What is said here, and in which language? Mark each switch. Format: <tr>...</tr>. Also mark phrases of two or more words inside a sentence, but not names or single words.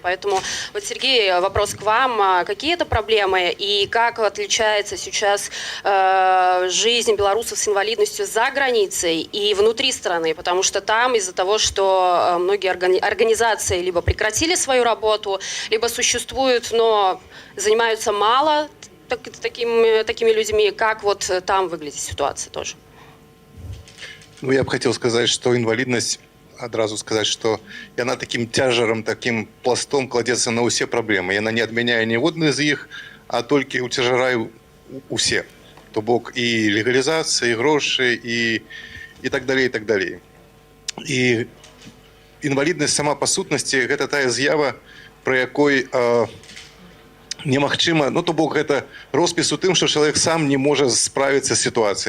<ru>Поэтому, вот, Сергей, вопрос к вам. Какие это проблемы и как отличается сейчас жизнь белорусов с инвалидностью за границей и внутри страны, потому что там из-за того, что многие организации либо прекратили свою работу, либо существуют, но занимаются мало такими людьми, как вот там выглядит ситуация тоже? Ну, я бы хотел сказать, что инвалидность, одразу сказать, что яна таким тяжаром, таким пластом кладется на все проблемы. Яна не отменяя ни одну из них, а только утяжараю усе.</ru> <be>То бок і легалізацыя, і грошы, і так далей, і так далей. І інваліднасць сама па сутнасці гэта тая з'ява, пры якой немагчыма, ну то бок гэта роспіс у тым, што чалавек сам не можа справіцца з сітуацыяй.</be>